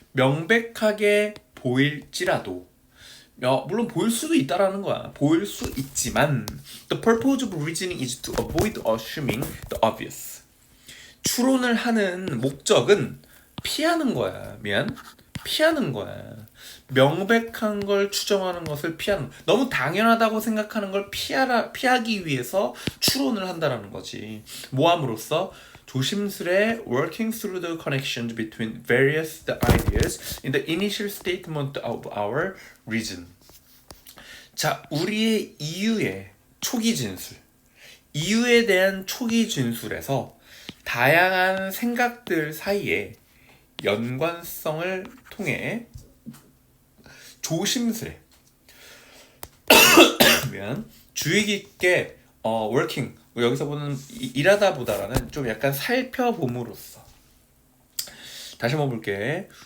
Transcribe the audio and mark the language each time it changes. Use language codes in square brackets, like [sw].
[ko] 명백하게 보일지라도 물론 보일 수도 있다라는 거야. 보일 수 있지만 [en] the purpose of reasoning is to avoid assuming the obvious. [ko] 추론을 하는 목적은 피하는 거야. 피하는 거야. 명백한 걸 추정하는 것을 피하는 너무 당연하다고 생각하는 걸 피하기 위해서 추론을 한다라는 거지. 모함으로써 조심스레 [en] working through the connections between various ideas in the initial statement of our reason. [ko] 자, 우리의 이유의 초기 진술. 이유에 대한 초기 진술에서 다양한 생각들 사이에 연관성을 통해 조심스레 주의 깊게 working 여기서 보는 일하다 보다라는 좀 약간 살펴봄으로써 다시 한번 볼게.